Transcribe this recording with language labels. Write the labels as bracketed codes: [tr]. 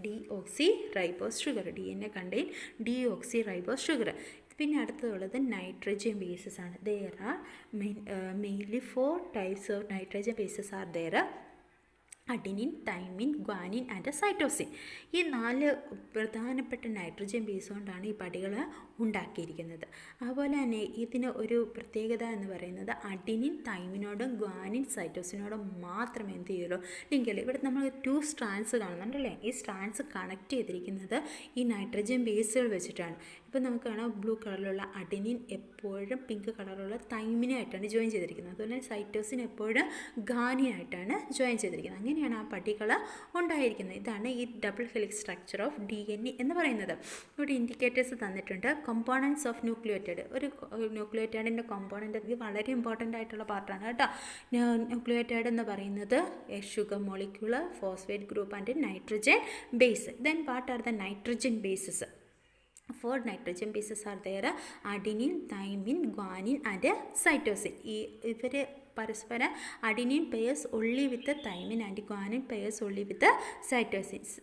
[en] Deoxyribose sugar, DNA contain deoxyribose sugar. [ml] പിന്നെ അടുത്തതുള്ളത് nitrogen bases ആണ്. [en] there are mainly 4 types of nitrogen bases are there. Adenine, thymine, guanine and cytosine. [ml] ഈ 4 പ്രധാനപ്പെട്ട nitrogen base കൊണ്ടാണ് ഈ പടികൾ ഉണ്ടാക്കിയിരിക്കുന്നത്. അതുപോലെ തന്നെ ഇതിന് ഒരു പ്രത്യേകത എന്ന് പറയുന്നത് അഡിനിൻ, തൈമിനോടും ഗ്വാനിൻ, സൈറ്റോസിനോടും മാത്രമേ എന്ത് ചെയ്യുള്ളൂ ലിങ്കുള്ളൂ. ഇവിടെ നമ്മൾ 2 സ്ട്രാൻഡ്സ് കാണുന്നുണ്ടല്ലേ. ഈ സ്ട്രാൻഡ്സ് കണക്ട് ചെയ്തിരിക്കുന്നത് ഈ നൈട്രജൻ ബേസുകൾ വെച്ചിട്ടാണ്. ഇപ്പോൾ നമുക്ക് കാണാം ബ്ലൂ കളറിലുള്ള അഡിനിൻ എപ്പോഴും പിങ്ക് കളറുള്ള തൈമിനായിട്ടാണ് ജോയിൻ ചെയ്തിരിക്കുന്നത്. അതുപോലെ സൈറ്റോസിൻ എപ്പോഴും ഗ്വാനിനായിട്ടാണ് ജോയിൻ ചെയ്തിരിക്കുന്നത്. അങ്ങനെയാണ് ആ പട്ടികൾ ഉണ്ടായിരിക്കുന്നത്. ഇതാണ് ഈ [en] double helix structure of DNA [ml] എന്ന് പറയുന്നത്. ഇവിടെ ഇൻഡിക്കേറ്റേഴ്സ് തന്നിട്ടുണ്ട്. [en] Components of nucleotide. [ml] ഒരു ന്യൂക്ലിയോറ്റൈഡിൻ്റെ കോമ്പോണൻ്റ് ഇത് വളരെ ഇമ്പോർട്ടൻ്റ് ആയിട്ടുള്ള പാർട്ടാണ് കേട്ടോ. ന്യൂക്ലിയോറ്റൈഡ് എന്ന് പറയുന്നത് sugar molecule, phosphate group and nitrogen base. [en] Then what are the nitrogen bases? 4 nitrogen bases are there: adenine, thymine, guanine and cytosine. [ml] ഇവർ പരസ്പരം [en] Adenine pairs only with the thymine and guanine pairs only with the cytosine.